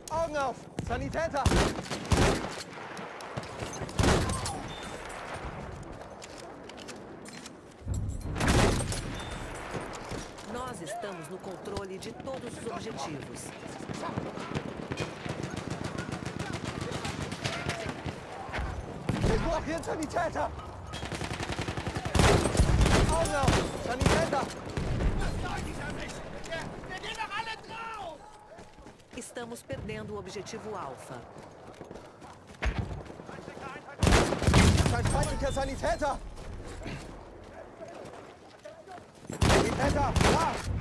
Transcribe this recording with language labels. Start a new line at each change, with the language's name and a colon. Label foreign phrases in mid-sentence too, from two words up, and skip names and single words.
German: Augen auf! Sanitäter!
Portuguese: Nós estamos no controle de todos os objetivos.
German: Ich brauche hier einen Sanitäter! Augen auf! Sanitäter!
Portuguese: Estamos perdendo o objetivo Alpha.
German: Ein feindlicher Sanitäter! Sanitäter! Da!